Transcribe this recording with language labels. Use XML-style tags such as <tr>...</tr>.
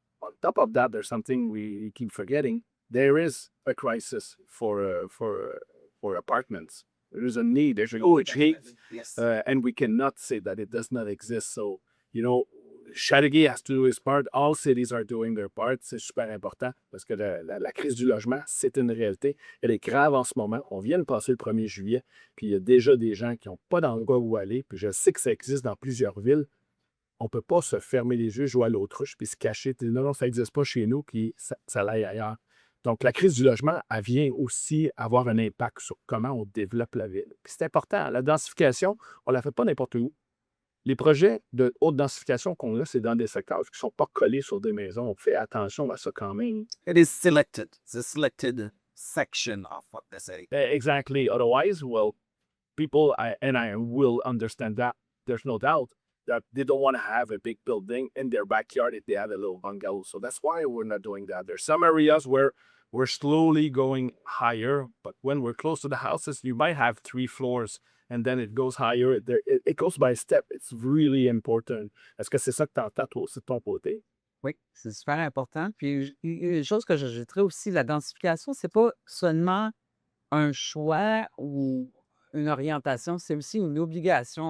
<en>On top of that, there's something we keep forgetting. There is a crisis for apartments. There is a need. There's a huge need, Yes. and we cannot say that it does not exist. So, you know, Chateauguay has to do his part. All cities are doing their part.</en> <fr>C'est super important parce que la crise du logement, c'est une réalité. Elle est grave en ce moment. On vient de passer le 1er juillet, puis il y a déjà des gens qui n'ont pas d'endroit où aller. Puis je sais que ça existe dans plusieurs villes. On ne peut pas se fermer les yeux, jouer à l'autruche, puis se cacher. Non, non, ça n'existe pas chez nous, puis ça aille ailleurs. Donc, la crise du logement, elle vient aussi avoir un impact sur comment on développe la ville. Puis c'est important. La densification, on ne la fait pas n'importe où. Les projets de haute densification qu'on a, c'est dans des secteurs qui ne sont pas collés sur des maisons. On fait attention à ça quand même.</fr> <en>It is selected. It's a selected section of what they say. Exactly. Otherwise, well, people, and I will understand that, there's no doubt that they don't want to have a big building in their backyard if they have a little bungalow. So that's why we're not doing that. There's some areas where we're slowly going higher, but when we're close to the houses, you might have 3 floors. And then it goes higher. It goes by step. It's really important.</en> <fr>Est-ce que c'est ça que tu entends toi aussi de ton côté? Oui, c'est super important. Puis une chose que j'ajouterais aussi, la densification, c'est pas seulement un choix ou une orientation, c'est aussi une obligation.</fr>